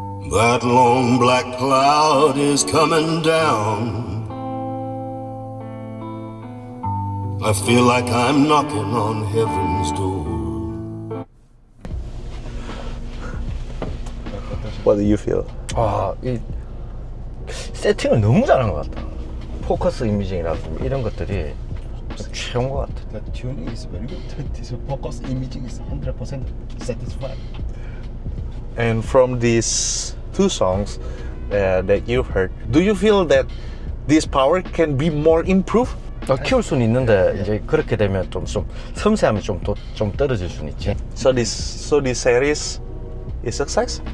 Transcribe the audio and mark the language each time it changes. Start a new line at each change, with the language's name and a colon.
English: That long black cloud is coming down. I feel like I'm knocking on heaven's door. What do you feel?
Korean: 이 세팅을 너무 잘한 것 같다. 포커스 이미징이라든지 이런 것들이 최고인 것 같아.
English: The tuning is very good. This focus imaging is 100% satisfied. And from these two songs that you heard, do you feel that this power can be more improved?
Korean: 키울 수는 있는데 이제 그렇게 되면 좀 섬세함이 좀 떨어질 수는 있지.
English: So this series is success?